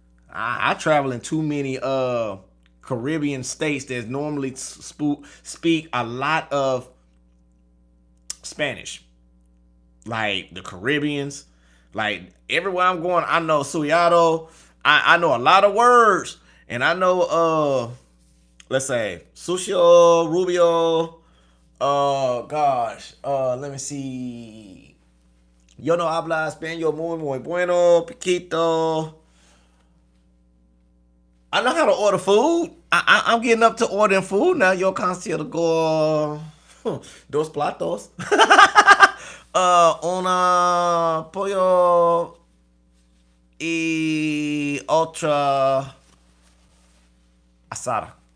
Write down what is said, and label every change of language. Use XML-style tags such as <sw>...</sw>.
<en>I travel in too many Caribbean states that normally speak a lot of Spanish, like the Caribbeans. Like everywhere I'm going, I know Suyado. I know a lot of words. And I know, let's say, Sucio, Rubio, let me see.</en> <es>Yo no habla español muy bueno, piquito.</es> <en>I know how to order food. I'm getting up to ordering food now.</en> <es>Yo consigo dos platos. Una pollo y otra asada.</es>